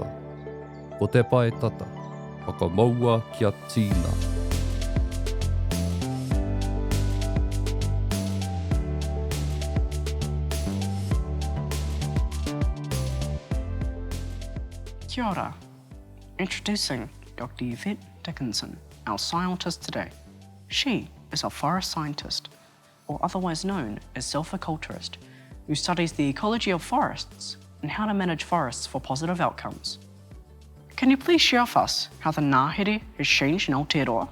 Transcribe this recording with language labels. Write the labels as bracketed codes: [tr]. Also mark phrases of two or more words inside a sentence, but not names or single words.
[mi] Ko te pae tata, whakamaua kia tīna. Kia ora. [en] Introducing Dr. Yvette Dickinson, our scientist today. She is a forest scientist, or otherwise known as silviculturist, who studies the ecology of forests and how to manage forests for positive outcomes. Can you please share with us how the Ngāhere has changed in Aotearoa?